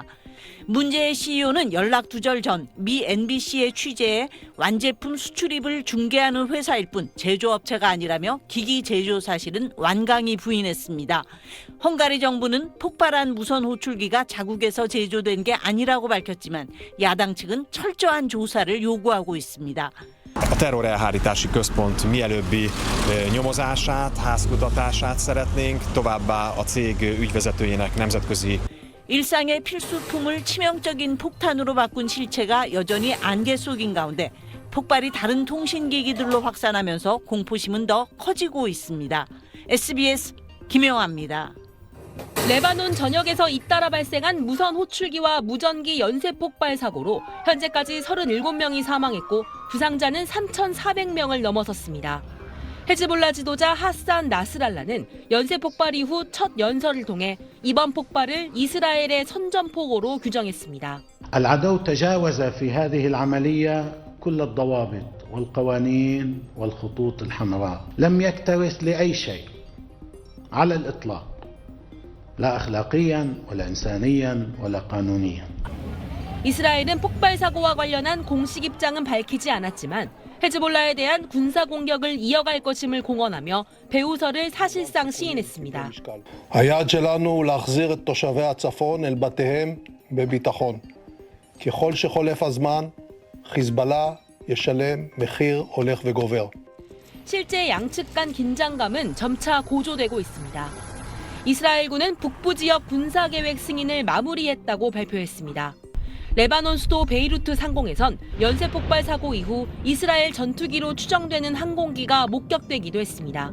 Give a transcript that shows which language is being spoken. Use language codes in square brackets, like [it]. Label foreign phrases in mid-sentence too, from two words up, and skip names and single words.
[ko] 문제의 CEO는 연락 두절 전 미 NBC의 취재에 완제품 수출입을 중개하는 회사일 뿐 제조업체가 아니라며 기기 제조 사실은 완강히 부인했습니다. 헝가리 정부는 폭발한 무선 호출기가 자국에서 제조된 게 아니라고 밝혔지만 야당 측은 철저한 조사를 요구하고 있습니다. [hu] A terrorelhárítási központ mielőbbi nyomozását, házkutatását szeretnénk, továbbá a cég ügyvezetőjének nemzetközi [ko] 일상의 필수품을 치명적인 폭탄으로 바꾼 실체가 여전히 안개 속인 가운데 폭발이 다른 통신기기들로 확산하면서 공포심은 더 커지고 있습니다. SBS 김영아입니다. 레바논 전역에서 잇따라 발생한 무선 호출기와 무전기 연쇄 폭발 사고로 현재까지 37명이 사망했고 부상자는 3,400명을 넘어섰습니다. 헤즈볼라 지도자 하산 나스랄라는 연쇄 폭발 이후 첫 연설을 통해 이번 폭발을 이스라엘의 선전포고로 규정했습니다. [ar] العدو تجاوز في هذه العملية كل الضوابط والقوانين والخطوط الحمراء. لم يكترث لأي شيء على الإطلاق. لا أخلاقيا ولا إنسانيا ولا قانونيا. [ko] 이스라엘은 폭발 사고와 관련한 공식 입장은 밝히지 않았지만 헤즈볼라에 대한 군사 공격을 이어갈 것임을 공언하며 배후설을 사실상 시인했습니다. [he] היעד שלנו הוא להחזיר את תושבי הצפון אל בתיהם בביטחון. ככל שחולף הזמן, חיזבאללה ישלם מחיר הולך וגובר. [ko] 실제 양측 간 긴장감은 점차 고조되고 있습니다. 이스라엘군은 북부 지역 군사 계획 승인을 마무리했다고 발표했습니다. 레바논 수도 베이루트 상공에선 연쇄 폭발 사고 이후 이스라엘 전투기로 추정되는 항공기가 목격되기도 했습니다.